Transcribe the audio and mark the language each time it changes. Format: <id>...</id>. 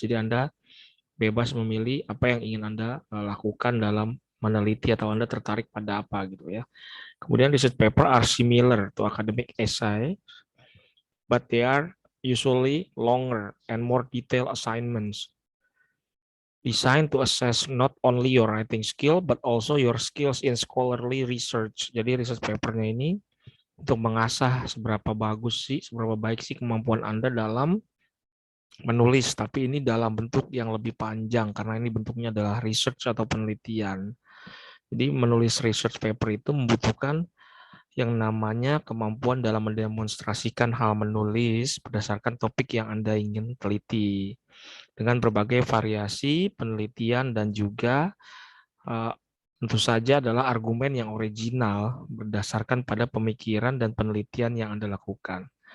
<id>Jadi Anda bebas memilih apa yang ingin Anda lakukan dalam meneliti atau Anda tertarik pada apa gitu ya. Kemudian</id> <en>research paper are similar to academic essay, but they are usually longer and more detailed assignments designed to assess not only your writing skill but also your skills in scholarly research.</en> <id>Jadi research papernya ini untuk mengasah seberapa bagus sih, seberapa baik sih kemampuan Anda dalam menulis, tapi ini dalam bentuk yang lebih panjang karena ini bentuknya adalah research atau penelitian. Jadi menulis research paper itu membutuhkan yang namanya kemampuan dalam mendemonstrasikan hal menulis berdasarkan topik yang Anda ingin teliti dengan berbagai variasi penelitian dan juga tentu saja adalah argumen yang original berdasarkan pada pemikiran dan penelitian yang Anda lakukan.</id>